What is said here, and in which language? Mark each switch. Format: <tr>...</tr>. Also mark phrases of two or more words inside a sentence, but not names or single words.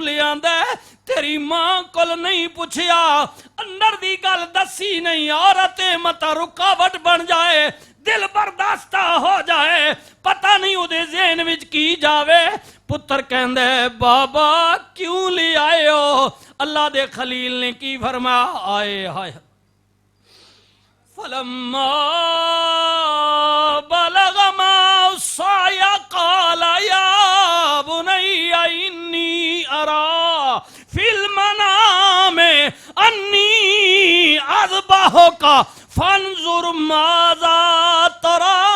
<pa>لیاندا تیری ماں کول نہیں پچھیا اندر دی گل دسی نہیں عورت متا رکاوٹ بن جائے دل برداشتہ ہو جائے پتہ نہیں اہدے ذہن وچ کی جاوے پتر کہندے بابا کیوں لے آئے ہو اللہ دے خلیل نے کی فرمایا آئے ہائے</pa> <ar>فلما بلغ معه السعي قال يا بني إني أرى في المنام أني أذبحك فانظر ماذا ترى</ar>